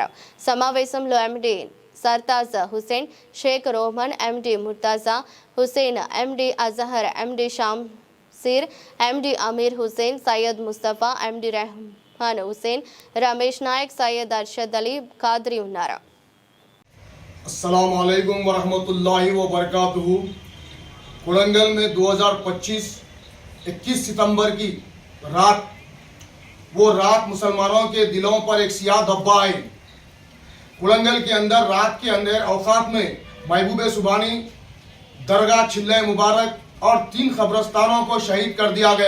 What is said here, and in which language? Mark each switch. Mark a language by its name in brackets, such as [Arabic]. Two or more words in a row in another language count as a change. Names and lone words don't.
[Telugu] సమావేశంలో ఎండి సర్తాజ్ హుసేన్, షేక్ రోహన్, ఎండి ముర్తాజా హుసేన్, ఎండి అజహర్, ఎండి షాంసీర్, ఎండి అమీర్ హుసేన్, సయ్యద్ ముస్తఫా, ఎండి రెహమాన్ హుసేన్, రమేష్ నాయక్, సయ్యద్ అర్షద్ అలీ ఖాద్రీ ఉన్నారు. [Arabic] السلام عليكم ورحمة الله وبركاته. [Urdu] کوڈنگل میں 2025 21 ستمبر کی رات مسلمانوں کے دلوں پر ایک سیاہ دھبہ آئی. کوڈنگل کے اندر رات کے اندر اوقات میں محبوب سبحانی درگاہ، چلے مبارک اور 3 قبرستانوں کو شہید کر دیا گیا.